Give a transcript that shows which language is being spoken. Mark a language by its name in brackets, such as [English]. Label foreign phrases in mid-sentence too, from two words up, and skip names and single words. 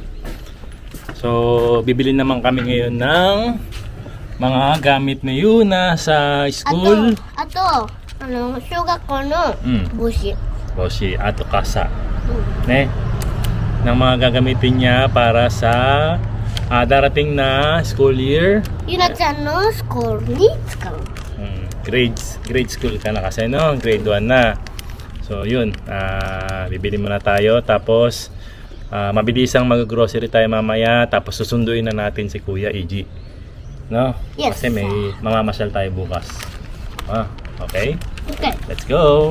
[Filipino] So, bibili naman kami ngayon ng mga gamit ni Yuna sa school. [Japanese] あと小学校の帽子 Boshi, あと傘. Ne? [Filipino] Ng mga gagamitin niya para sa darating na school year. [Japanese] ゆなちゃんのスコールに使う [English] Grade school [Filipino] ka na kasi no, grade 1 na. So yun, bibili muna tayo tapos mabilisang mag-grocery tayo mamaya tapos susunduin na natin si Kuya EG. No? Yes. Kasi may mamamasyal tayo bukas. Okay? Okay, [English] Let's go!